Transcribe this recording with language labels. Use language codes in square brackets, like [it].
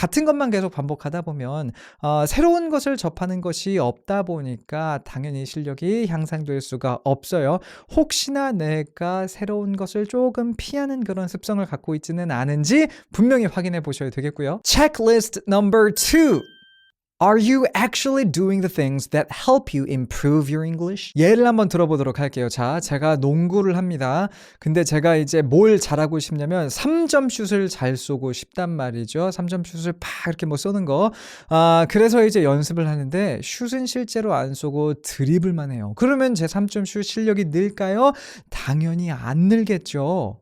[ko] 같은 것만 계속 반복하다 보면 새로운 것을 접하는 것이 없다 보니까 당연히 실력이 향상될 수가 없어요. 혹시나 내가 새로운 것을 조금 피하는 그런 습성을 갖고 있지는 않은지 분명히 확인해 보셔야 되겠고요. [en] Checklist number 2. Are you actually doing the things that help you improve your English? [ko] 예를 한번 들어보도록 할게요. 자, 제가 농구를 합니다. 근데 제가 이제 뭘 잘하고 싶냐면 3점 슛을 잘 쏘고 싶단 말이죠. 3점 슛을 팍 이렇게 쏘는 거. 그래서 이제 연습을 하는데 슛은 실제로 안 쏘고 드리블만 해요. 그러면 제 3점 슛 실력이 늘까요? 당연히 안 늘겠죠.